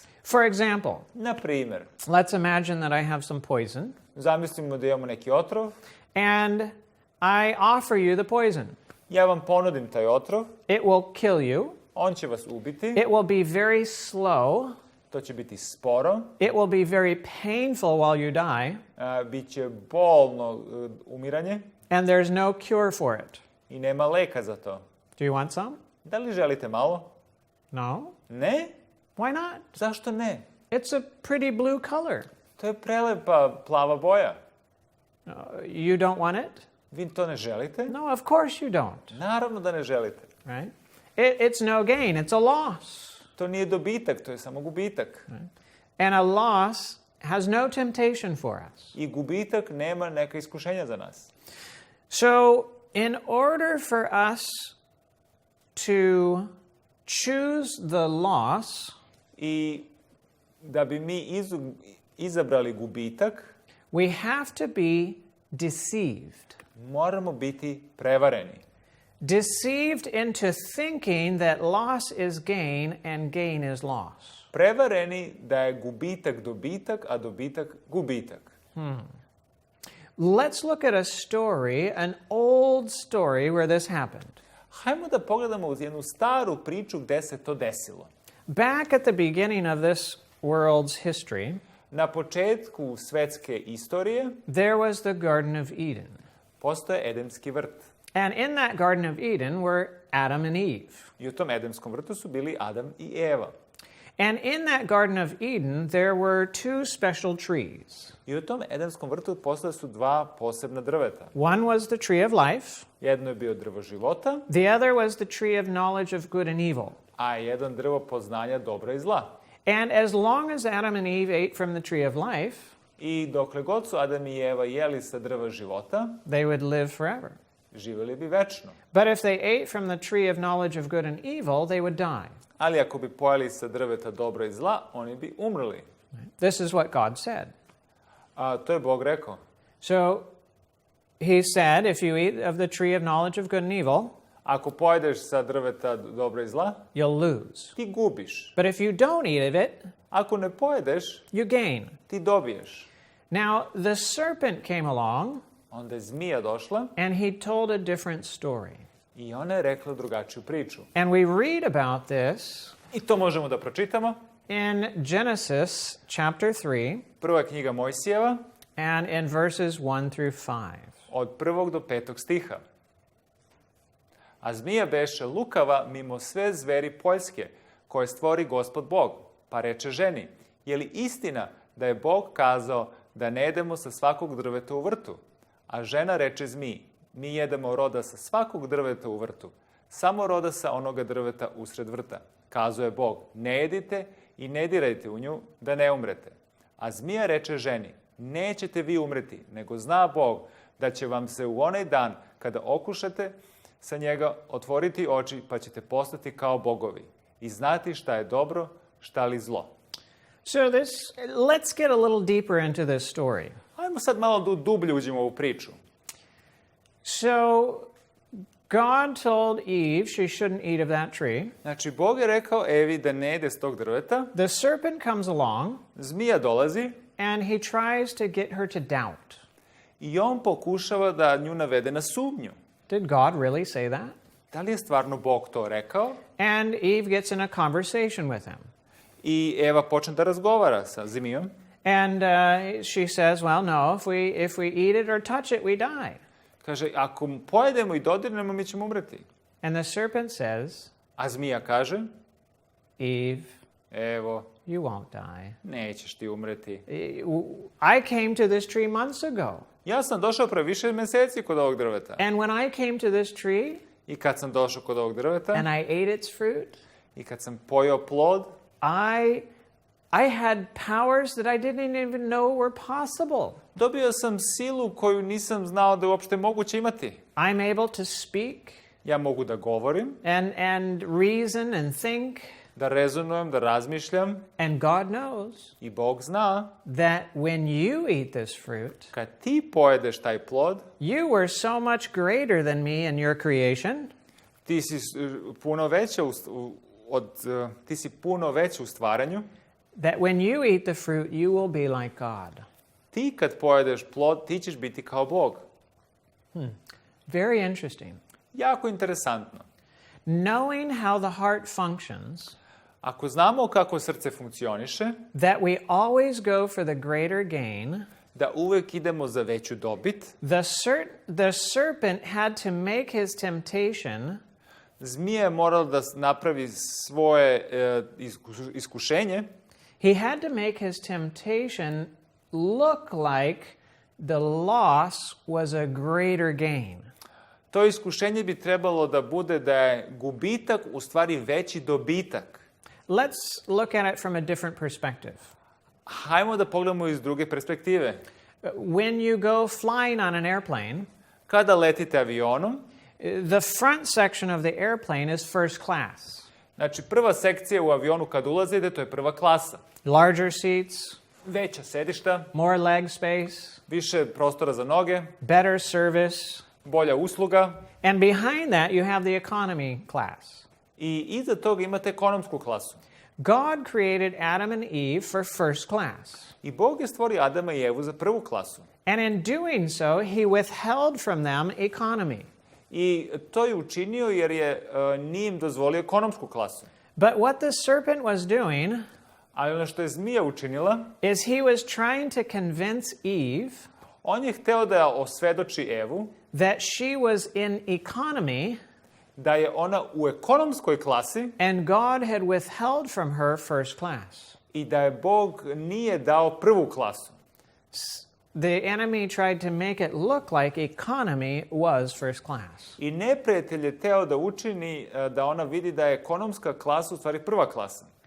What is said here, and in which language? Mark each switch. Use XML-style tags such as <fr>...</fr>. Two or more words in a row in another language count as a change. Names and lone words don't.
<en>For example,</en> <sr>Na primjer,</sr> <en>let's imagine that I have some poison,</en> <sr>zamislimo da imamo neki otrov,</sr> <en>and I offer you the poison.</en> <sr>ja vam ponudim taj otrov,</sr> <en>It will kill you.</en> <sr>on će vas ubiti,</sr> <en>It will be very slow.</en> <sr>to će biti sporo,</sr> <en>It will be very painful while you die,</en> <sr>bit će bolno umiranje</sr> <en>and there's no cure for it.</en> <sr>i nema leka za to.</sr> <en>Do you want some?</en> <sr>Da li želite malo?</sr> <en>No?</en> <sr>Ne?</sr> <en>Why not?</en> <sr>Zašto ne?</sr> <en>It's a pretty blue color.</en> <sr>To je prelepa plava boja.</sr> <en>You don't want it?</en> <sr>Vi to ne želite?</sr> <en>No, of course you don't,</en> <sr>Naravno da ne želite.</sr> <en>right? It's no gain, it's a loss.</en> <sr>To nije dobitak, to je samo gubitak.</sr> <en>And a loss has no temptation for us.</en> <sr>I gubitak nema neka iskušenja za nas.</sr> <en>So, in order for us to choose the loss,</en> <sr>I da bi mi izabrali gubitak,</sr> <en>we have to be deceived.</en> <sr>moramo biti prevareni.</sr> <en>Deceived into thinking that loss is gain and gain is loss.</en> <sr>Prevareni da je gubitak dobitak, a dobitak gubitak.</sr> <en>Let's look at a story, an old story where this happened.</en> <sr>Hajmo da pogledamo uz jednu staru priču gde se to desilo.</sr> <en>Back at the beginning of this world's history,</en> <sr>Na početku svetske istorije</sr> <en>there was the Garden of Eden.</en> <sr>postoje Edemski vrt.</sr> <en>And in that Garden of Eden were Adam and Eve.</en> <sr>I u tom Edemskom vrtu su bili Adam i Eva.</sr> <en>And in that Garden of Eden, there were two special trees.</en> <sr>I u tom Edemskom vrtu postojala su dva posebna drveta.</sr> <en>One was the tree of life,</en> <sr>Jedno je bio drvo života,</sr> <en>the other was the tree of knowledge of good and evil.</en> <sr>a jedan drvo poznanja dobra i zla.</sr> <en>And as long as Adam and Eve ate from the tree of life,</en> <sr>I dokle god su Adam i Eva jeli sa drva života,</sr> <en>they would live forever.</en> <sr>živjeli bi večno.</sr> <en>But if they ate from the tree of knowledge of good and evil, they would die.</en> <sr>Ali ako bi pojeli sa drveta dobra i zla, oni bi umrli.</sr> <en>This is what God said.</en> <sr>A to je Bog rekao.</sr> <en>So he said, if you eat of the tree of knowledge of good and evil,</en> <sr>Ako pojedeš sa drveta dobra i zla,</sr> <en>you'll lose.</en> <sr>ti gubiš.</sr> <en>But if you don't eat of it,</en> <sr>Ako ne pojedeš,</sr> <en>you gain.</en> <sr>ti dobiješ.</sr> <en>Now, the serpent came along,</en> <sr>Onda je zmija došla</sr> <en>and he told a different story.</en> <sr>i ona je rekla drugačiju priču.</sr> <en>And we read about this</en> <sr>I to možemo da pročitamo.</sr> <en>in Genesis chapter 3</en> <sr>Prva knjiga Mojsijeva,</sr> <en>and in verses 1 through 5.</en> <sr>od 1. do 5. stiha. A zmija beše lukava mimo sve zveri poljske, koje stvori Gospod Bog, pa reče ženi, je li istina da je Bog kazao da ne jedemo sa svakog drveta u vrtu? A žena reče zmiji, mi jedemo roda sa svakog drveta u vrtu, samo roda sa onoga drveta usred vrta. Kazao je Bog, ne jedite i ne dirajte u nju da ne umrete. A zmija reče ženi, nećete vi umreti, nego zna Bog da će vam se u onaj dan kada okušate sa njega otvoriti oči, pa ćete postati kao bogovi i znati šta je dobro, šta li zlo.</sr> <en>So let's get a little deeper into this story.</en> <sr>Ajmo sad malo dublje uđemo u ovu priču.</sr> <en>So God told Eve she shouldn't eat of that tree.</en> <sr>Znači, Bog je rekao Evi da ne jede s tog drveta,</sr> <en>The serpent comes along</en> <sr>zmija dolazi</sr> <en>and he tries to get her to doubt.</en> <sr>i on pokušava da nju navede na sumnju.</sr> <en>Did God really say that?</en> <sr>Da li je stvarno Bog to rekao?</sr> <en>And Eve gets in a conversation with him.</en> <sr>I Eva počne da razgovara sa zmijom.</sr> <en>And she says, well, no, if we eat it or touch it, we die.</en> <sr>Kaže, ako pojedemo i dodirnemo, mi ćemo umreti.</sr> <en>And the serpent says,</en> <sr>A zmija kaže,</sr> <en>Eve,</en> <sr>evo,</sr> <en>you won't die.</en> <sr>Nećeš ti umreti.</sr> <en>I came to this tree months ago.</en> <sr>Ja sam došao pre više meseci kod ovog drveta.</sr> <en>And when I came to this tree</en> <sr>I kad sam došao kod ovog drveta</sr> <en>and I ate its fruit,</en> <sr>i kad sam pojeo plod,</sr> <en>I had powers that I didn't even know were possible.</en> <sr>dobio sam silu koju nisam znao da je uopšte moguće imati.</sr> <en>I'm able to speak</en> <sr>Ja mogu da govorim,</sr> <en>and reason and think,</en> <sr>da rezonujem, da razmišljam</sr> <en>and God knows</en> <sr>i Bog zna</sr> <en>that when you eat this fruit,</en> <sr>kad ti pojedeš taj plod,</sr> <en>you were so much greater than me and your creation</en> <sr>ti si puno veća ti si puno veći u stvaranju.</sr> <en>that when you eat the fruit, you will be like God.</en> <sr>Ti kad pojedeš plod, ti ćeš biti kao Bog.</sr> <en>Very interesting.</en> <sr>Jako interesantno.</sr> <en>Knowing how the heart functions,</en> <sr>Ako znamo kako srce funkcioniše,</sr> <en>that we always go for the greater gain,</en> <sr>da uvek idemo za veću dobit,</sr> <en>the serpent had to make his temptation</en> <sr>zmija je morala da napravi svoje iskušenje.</sr> <en>He had to make his temptation look like the loss was a greater gain.</en> <sr>To iskušenje bi trebalo da bude da je gubitak u stvari veći dobitak.</sr> <en>Let's look at it from a different perspective.</en> <sr>Hajmo da pogledamo iz druge perspektive.</sr> <en>When you go flying on an airplane,</en> <sr>Kada letite avionom,</sr> <en>the front section of the airplane is first class.</en> <sr>znači prva sekcija u avionu kad ulazite, to je prva klasa.</sr> <en>Larger seats,</en> <sr>Veća sedišta,</sr> <en>more leg space,</en> <sr>više prostora za noge,</sr> <en>better service,</en> <sr>bolja usluga</sr> <en>and behind that you have the economy class.</en> <sr>i iza toga imate ekonomsku klasu.</sr> <en>God created Adam and Eve for first class.</en> <sr>I Bog je stvorio Adama i Evu za prvu klasu.</sr> <en>And in doing so, he withheld from them economy.</en> <sr>I to je učinio jer nije im dozvolio ekonomsku klasu.</sr> <en>But what the serpent was doing</en> <sr>Ali ono što je zmija učinila,</sr> <en>is he was trying to convince Eve</en> <sr>on je hteo da osvedoči Evu</sr> <en>that she was in economy</en> <sr>da je ona u ekonomskoj klasi</sr> <en>and God had withheld from her first class.</en> <sr>i da je Bog nije dao prvu klasu.</sr> <en>The enemy tried to make it look like economy was first class.</en> <sr>I neprijatelj je teo da učini da ona vidi da je ekonomska klasa u stvari prva klasa.</sr>